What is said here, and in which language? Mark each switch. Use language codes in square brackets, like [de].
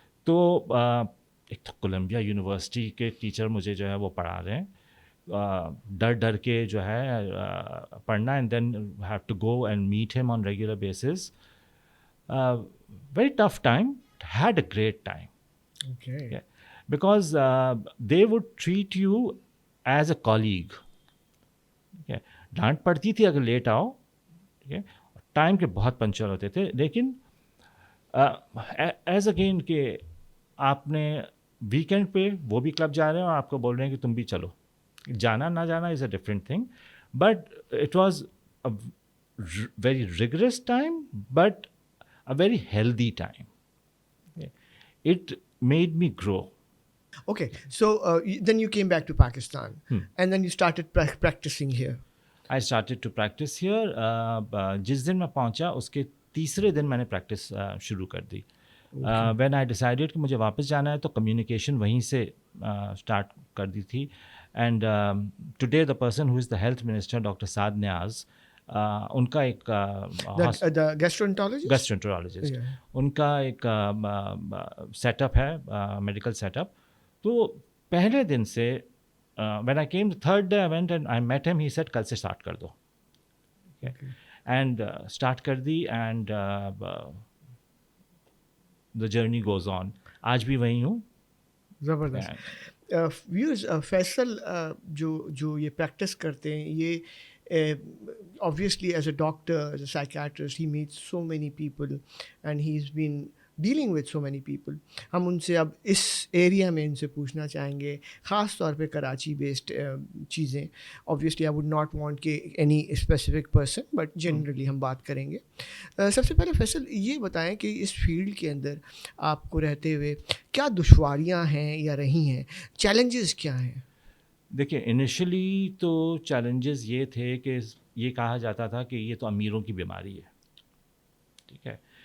[ur] تو ایک تو کولمبیا یونیورسٹی کے ٹیچر مجھے جو ہے وہ پڑھا رہے ہیں, ڈر ڈر کے جو ہے پڑھنا, [en] And then have to go and meet him on regular basis. Very tough time, had a great time. Okay. Because they would treat you as a colleague. [ur] ڈانٹ پڑتی تھی اگر لیٹ آؤ, ٹھیک ہے, ٹائم کے بہت پنچر ہوتے تھے. لیکن ایز اگین کہ آپ نے ویکینڈ پہ وہ بھی کلب جا رہے ہیں اور آپ کو بول رہے ہیں کہ تم بھی چلو. جانا نہ جانا [en] Is a different thing, but it was a very rigorous time but a very healthy time. It made me grow. Okay, so then you came back to Pakistan, and then you started practicing here. I started to practice here. [ur] جس دن میں پہنچا اس کے تیسرے دن میں نے practice شروع کر دی. [en] When I decided [ur] کہ مجھے واپس جانا ہے تو کمیونیکیشن وہیں سے اسٹارٹ کر دی تھی. [en] and today the person who is the health minister [ur] doctor سعد نیاز, ان کا ایک گیسٹرونٹرولوجسٹ, ان کا ایک سیٹ اپ ہے, میڈیکل سیٹ اپ. تو پہلے دن سے [en] when I came the third day I went and I met him, he said [ur] کل سے اسٹارٹ کر دو. [en] and [ur] اسٹارٹ کر دی, [en] And the journey goes on. [ur] آج بھی وہیں ہوں. زبردست. ویوز فیصل جو یہ پریکٹس کرتے ہیں, [en] یہ obviously as a doctor, as a psychiatrist, he meets so many people and he's been dealing with so many people. [ur] ہم ان سے اب اس ایریا میں ان سے پوچھنا چاہیں گے, خاص طور پہ کراچی بیسڈ چیزیں. [en] obviously I would not want کہ any specific person, but generally [ur] ہم بات کریں گے. سب سے پہلے فیصل یہ بتائیں کہ اس فیلڈ کے اندر آپ کو رہتے ہوئے کیا دشواریاں ہیں یا رہی ہیں, چیلنجز کیا ہیں؟ دیکھیے انیشلی تو چیلنجز یہ تھے کہ یہ کہا جاتا تھا کہ یہ تو امیروں کی بیماری ہے. ٹھیک ہے.